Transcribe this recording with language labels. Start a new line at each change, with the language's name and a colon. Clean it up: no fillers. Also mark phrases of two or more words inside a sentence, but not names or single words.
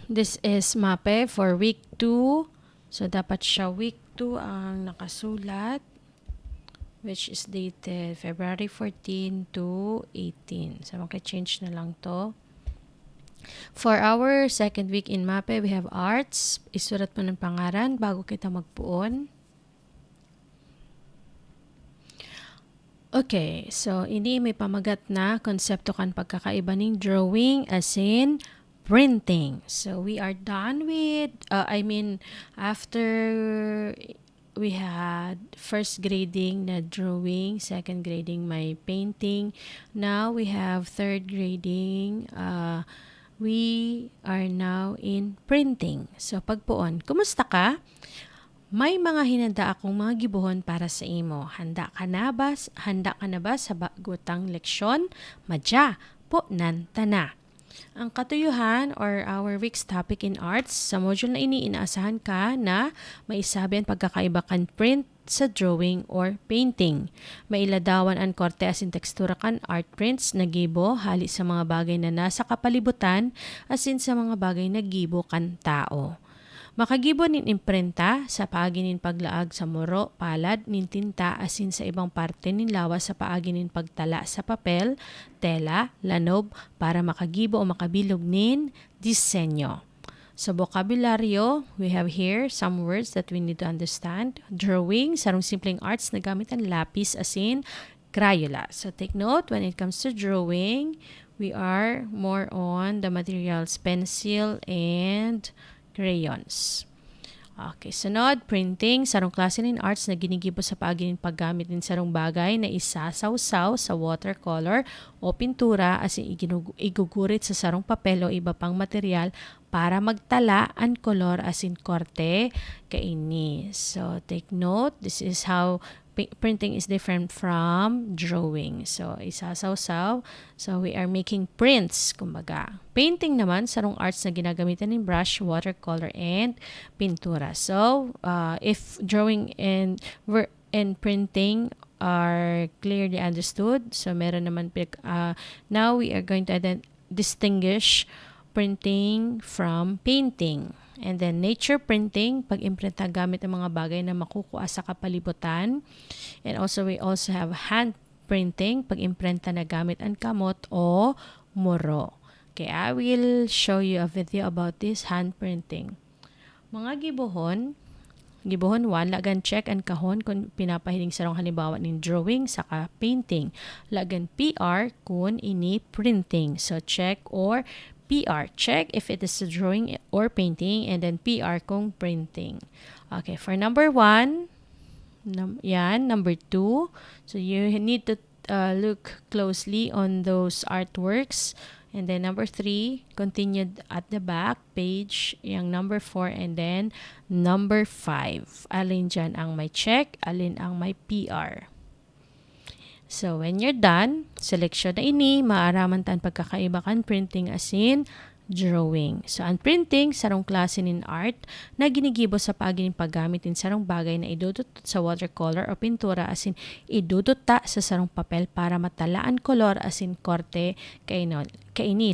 English: This is Mapeh for week 2. So,
Filipino: dapat siya week 2 ang nakasulat,
English: which is dated February 14 to 18.
Filipino: So, maka-change na lang to.
English: For our second week in Mapeh, we have arts.
Bikol: Isulat mo ng pangalan bago kita magpuon. Okay, so ini may pamagat na konsepto kan pagkakaiba ng drawing
English: as in printing. So we are done with, after we had first grading na drawing, second grading may painting. Now we have third grading. We are now in printing.
Bikol: So pagpuon, kumusta ka? May mga hinanda akong mga gibuhon para sa imo. Handa ka na ba sa bagutang leksyon? Madya, po nan tana. Ang katuyuhan
English: or our week's topic in arts,
Bikol: sa module na ini inaasahan ka na maisabi ang pagkakaiba kan print sa drawing or painting. Mailadawan ang korte asin tekstura kan art prints na gibo hali sa mga bagay na nasa kapalibutan asin sa mga bagay na gibo kan tao. Makagibo nin imprenta sa paagi nin paglaag sa muro, palad, nin tinta asin sa ibang parte nin lawas sa paagi nin pagtala sa papel, tela, lanob para makagibo o makabilog nin disenyo. Sa bokabularyo,
English: we have here some words that we need to understand. Drawing,
Bikol: sarong simpleng arts na gamit ang lapis asin Crayola.
English: So take note, when it comes to drawing, we are more on the materials pencil and crayons.
Bikol: Okay, sunod, printing, sarong klase ng arts na ginigibo sa paggamit ng sarong bagay na isasawsaw sa watercolor o pintura asin igugurit sa sarong papel o iba pang material para magtala ang kolor asin korte kaini.
English: So take note, this is how printing is different from drawing.
Bikol: So, isasawsaw.
English: So, we are making prints, kumbaga.
Bikol: Painting naman, sarong arts na ginagamitan ng brush, watercolor, and pintura.
English: So, if drawing and printing are clearly understood, so
Filipino: meron naman,
English: now we are going to distinguish printing from painting. And then nature printing,
Bikol: pag-imprenta gamit ang mga bagay na makukuha sa kapalibutan.
English: And also we also have hand printing,
Bikol: pag-imprenta na gamit ang kamot o muro.
English: Okay, I will show you a video about this hand printing.
Bikol: Mga gibohon 1, lagan check ang kahon kung pinapahiling sarong halimbawa ng drawing saka painting. Lagan PR kung ini printing.
English: So check or PR, check if it is a drawing or painting, and then PR kung printing. Okay, for number 1, number 2, so you need to look closely on those artworks. And then number 3, continued at the back page, yung number 4, and then number 5.
Filipino: Alin dyan ang may check, alin ang may PR.
English: So, when you're done,
Bikol: seleksyon na ini, maaraman tan pagkakaiba kan printing asin drawing. So, ang printing, sarong klase nin art na ginigibo sa paggamit ng sarong bagay na idudot sa watercolor o pintura asin idudot ta sa sarong papel para matalaan kolor asin korte kaini.